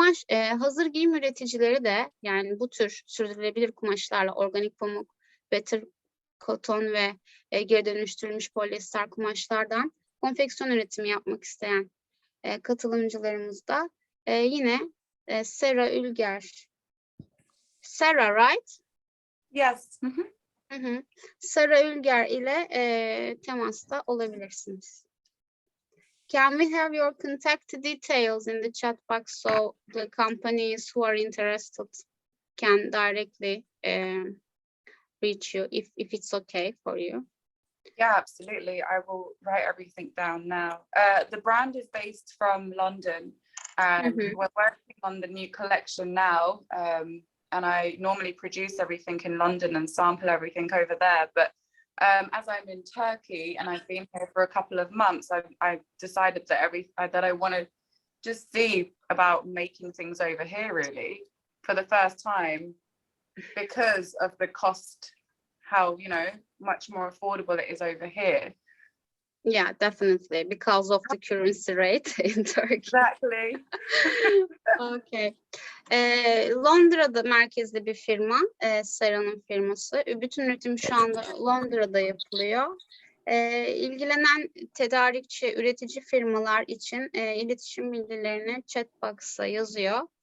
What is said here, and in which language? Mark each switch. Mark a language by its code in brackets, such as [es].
[tr] Hazır giyim üreticileri de, yani bu tür sürdürülebilir kumaşlarla organik pamuk, better cotton ve geri dönüştürülmüş polyester kumaşlardan konfeksiyon üretimi yapmak isteyen katılımcılarımız da yine Sera Ülger. [en] Sera, right? Yes. [tr] Sera Ülger ile temasta olabilirsiniz. [en] Can we have your contact details in the chat box so the companies who are interested can directly reach you if it's okay for you? Yeah, absolutely. I will write everything down now. The brand is based from London, and we're working on the new collection now. And I normally produce everything in London and sample everything over there. But as I'm in Turkey and I've been here for a couple of months, I decided that I want to just see about making things over here, really, for the first time, because of the cost, how, you know, much more affordable it is over here. Yeah, definitely, because of the currency rate in Turkey. Exactly. Okay. [tr] Londra'da merkezli bir firma, Sara'nın firması. Bütün üretim şu anda Londra'da yapılıyor. İlgilenen tedarikçi, üretici firmalar için iletişim bilgilerini chatbox'a yazıyor.